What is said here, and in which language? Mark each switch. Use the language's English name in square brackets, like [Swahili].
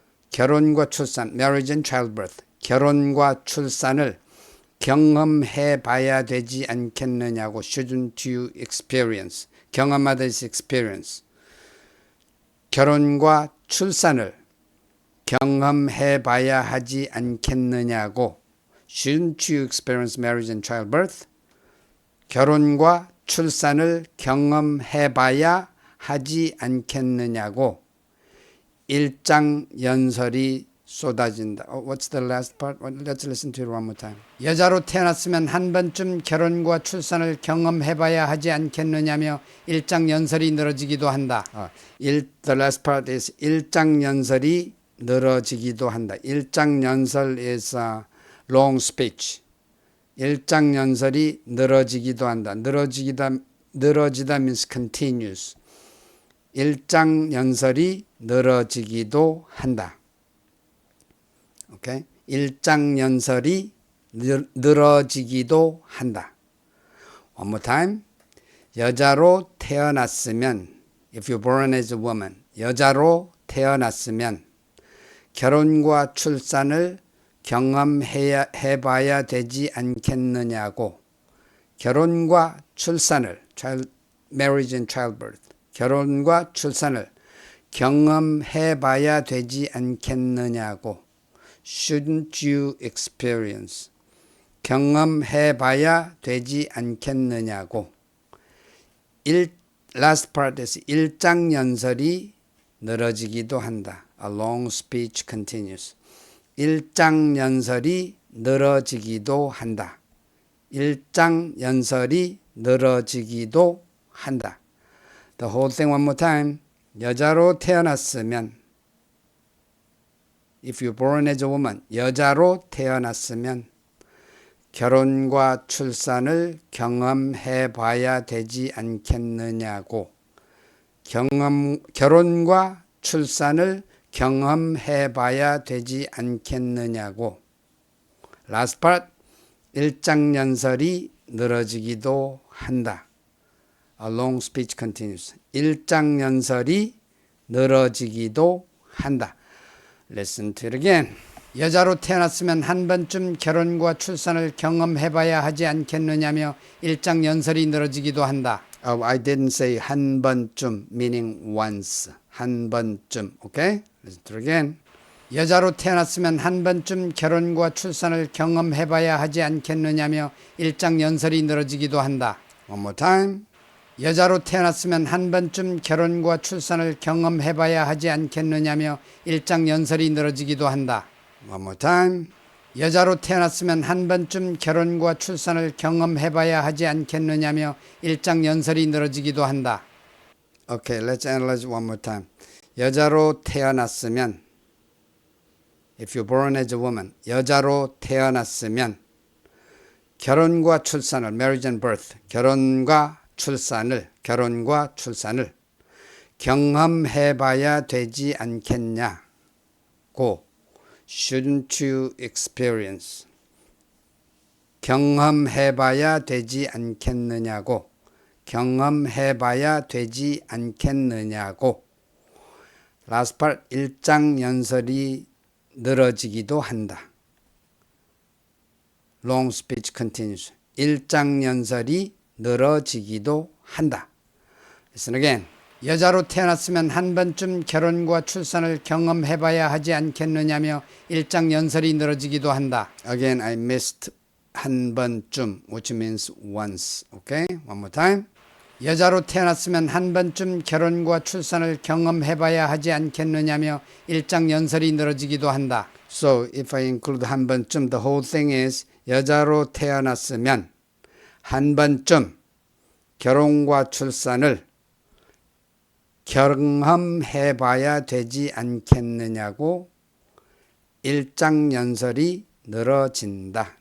[Korean] 결혼과 출산, [English] marriage and childbirth. [Korean] 결혼과 출산을 경험해 봐야 되지 않겠느냐고. [English] Shouldn't you experience? 경험하다 is experience. [Korean] 결혼과 출산을 경험해 봐야 하지 않겠느냐고. [English] Shouldn't you experience marriage and childbirth? [Korean] 결혼과 출산을 경험해 봐야 하지 않겠느냐고. 일장연설이 쏟아진다. [English] What's the last part? Let's listen to it one more time. [Korean] 여자로 태어났으면 한 번쯤 결혼과 출산을 경험해봐야 하지 않겠느냐며 일장연설이 늘어지기도 한다. [English] The last part is [Korean] 일장연설이 늘어지기도 한다. [English] 일장연설 is a long speech. [Korean] 일장연설이 늘어지기도 한다. [English] 늘어지다 means continues. [Korean] 일장연설이 늘어지기도 한다. [English] Okay? [Korean] 일장연설이 늘어지기도 한다. [English] One more time. [Korean] 여자로 태어났으면 [English] if you're born as a woman. [Korean] 여자로 태어났으면 결혼과 출산을 경험해봐야 되지 않겠느냐고. 결혼과 출산을 [English] marriage and childbirth. [Korean] 결혼과 출산을 경험해봐야 되지 않겠느냐고. [English] Shouldn't you experience? [Korean] 경험해봐야 되지 않겠느냐고. [English] Last part is [Korean] 일장연설이 늘어지기도 한다. [English] A long speech continues. [Korean] 일장연설이 늘어지기도 한다. 일장연설이 늘어지기도 한다. [English] The whole thing one more time. [Korean] 여자로 태어났으면 [English] if you're born as a woman, 여자로 태어났으면 [Korean] 결혼과 출산을 경험해 봐야 되지 않겠느냐고. 결혼과 출산을 경험해 봐야 되지 않겠느냐고. [English] Last part. [Korean] 일장연설이 늘어지기도 한다. [English] A long speech continues. [Korean] 일장연설이 늘어지기도 한다. [English] Listen to it again. [Korean] 여자로 태어났으면 한 번쯤 결혼과 출산을 경험해봐야 하지 않겠느냐며 일장연설이 늘어지기도 한다. [English] Oh, I didn't say [Korean] 한 번쯤, [English] meaning once. [Korean] 한 번쯤, [English] okay? Listen to it again. [Korean] 여자로 태어났으면 한 번쯤 결혼과 출산을 경험해봐야 하지 않겠느냐며 일장연설이 늘어지기도 한다. [English] One more time. [Korean] 여자로 태어났으면 한 번쯤 결혼과 출산을 경험해봐야 하지 않겠느냐며 일장연설이 늘어지기도 한다. [English] One more time. [Korean] 여자로 태어났으면 한 번쯤 결혼과 출산을 경험해봐야 하지 않겠느냐며 일장연설이 늘어지기도 한다. [English] Okay, let's analyze one more time. [Korean] 여자로 태어났으면 [English] If you're born as a woman, [Korean] 여자로 태어났으면 결혼과 출산을, [English] marriage and birth, [Korean] 결혼과 출산을 경험해봐야 되지 않겠냐고. [English] Shouldn't you experience? [Korean] 경험해봐야 되지 않겠느냐고. 경험해봐야 되지 않겠느냐고. [English] Last part, [Korean] 일장연설이 늘어지기도 한다. [English] Long speech continues. [Korean] 일장연설이 늘어지기도 한다. [English] Listen again. [Korean] 여자로 태어났으면 한 번쯤 결혼과 출산을 경험해봐야 하지 않겠느냐며 일장연설이 늘어지기도 한다. [English] Again, I missed [Korean] 한 번쯤, [English] which means once. Okay? One more time. [Korean] 여자로 태어났으면 한 번쯤 결혼과 출산을 경험해봐야 하지 않겠느냐며 일장연설이 늘어지기도 한다. [English] So, if I include [Korean] 한 번쯤, [English] the whole thing is [Korean] 여자로 태어났으면 한 번쯤 결혼과 출산을 경험해봐야 되지 않겠느냐고 일장연설이 늘어진다.